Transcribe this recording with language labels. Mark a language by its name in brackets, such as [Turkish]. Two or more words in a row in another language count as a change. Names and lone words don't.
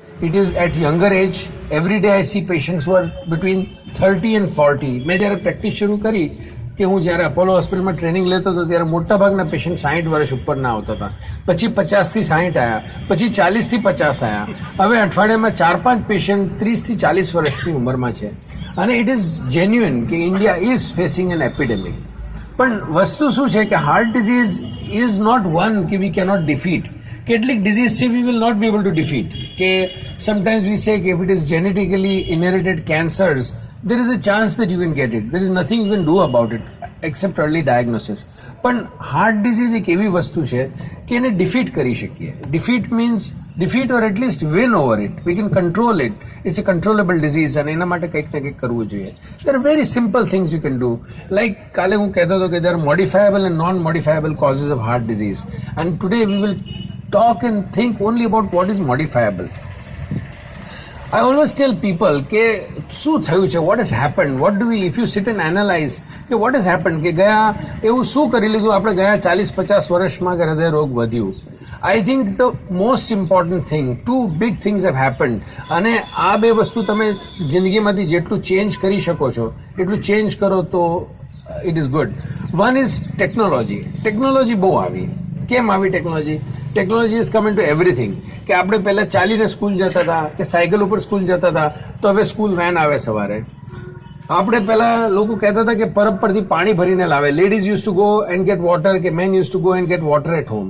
[English] It is at younger age. Every day I see patients who are between 30 and 40. [Gujarati] મેં જ્યારે પ્રેક્ટિસ શરૂ કરી કે હું જ્યારે અપોલો હોસ્પિટલમાં ટ્રેનિંગ લેતો હતો ત્યારે મોટાભાગના પેશન્ટ 60 વર્ષ ઉપરના આવતા હતા, પછી 50 થી 60 આવ્યા, પછી 40 થી 50 આવ્યા, હવે અઠવાડિયામાં 4-5 પેશન્ટ 30 થી 40 વર્ષની ઉંમરમાં છે. [English] અને it is genuine કે India is facing an epidemic. [Gujarati] પણ વસ્તુ શું છે કે [English] heart disease is not one કે we cannot defeat. [Gujarati] કેટલીક ડિઝીઝ છે [English] we will not be able to defeat. કે sometimes we say કે if it is genetically inherited cancers, there is a chance that you can get it. There is nothing you can do about it except early diagnosis. [Gujarati] પણ હાર્ટ ડિઝીઝ એક એવી વસ્તુ છે કે એને ડિફીટ કરી શકીએ. [English] Defeat means defeat or at least win over it. We can control it. it's a controllable disease [Gujarati] અને એના માટે કંઈક ને કંઈક કરવું જોઈએ. [English] There are very simple things you can do. Like [Gujarati] કાલે હું કહેતો હતો કે [English] there are modifiable and non modifiable causes of heart disease, and today we will talk and think only about what is modifiable. I always tell people [Gujarati] કે શું થયું છે, [English] what has happened, what do we, if you sit and analyze કે what has happened, [Gujarati] કે ગયા એવું શું કરી લીધું આપણે ગયા 40-50 વર્ષમાં કે હૃદય રોગ વધ્યું. [English] I think the most important thing, two big things have happened, [Gujarati] અને આ બે વસ્તુ તમે જિંદગીમાંથી જેટલું ચેન્જ કરી શકો છો એટલું ચેન્જ કરો તો [English] it is good. One is technology. [Gujarati] ટેકનોલોજી બહુ આવી. કેમ આવી ટેકનોલોજી? [English] Technology is come in to everything. [Gujarati] કે આપણે પહેલાં ચાલીને સ્કૂલ જતા હતા કે સાયકલ ઉપર સ્કૂલ જતા હતા, તો હવે [English] school van [Gujarati] આવે સવારે. આપણે પહેલાં લોકો કહેતા હતા કે પરબ પરથી પાણી ભરીને લાવે. [English] Ladies use to go and get water, કે men use to go and get water at home.